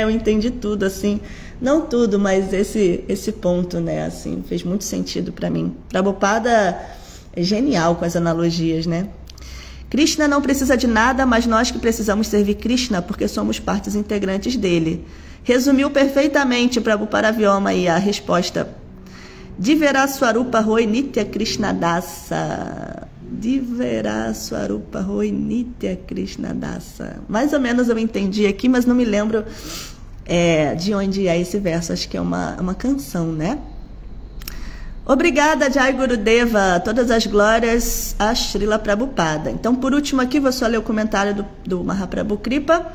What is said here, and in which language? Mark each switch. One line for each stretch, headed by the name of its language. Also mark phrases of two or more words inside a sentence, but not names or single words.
Portuguese: Eu entendi tudo, assim, não tudo, mas esse ponto, né? Assim, fez muito sentido para mim. Prabhupada é genial com as analogias, né? Krishna não precisa de nada, mas nós que precisamos servir Krishna porque somos partes integrantes dele. Resumiu perfeitamente Prabhu Paravioma aí a resposta.
Bangla: জীবের স্বরূপ হয় নিত্য কৃষ্ণ দাস. জীবের স্বরূপ হয় নিত্য কৃষ্ণ দাস.
Portuguese: Mais ou menos eu entendi aqui, mas não me lembro de onde é esse verso. Acho que é uma canção, né? Obrigada, Jai Gurudeva. Todas as glórias a Srila Prabhupada. Então, por último aqui, vou só ler o comentário do Mahaprabhu Kripa.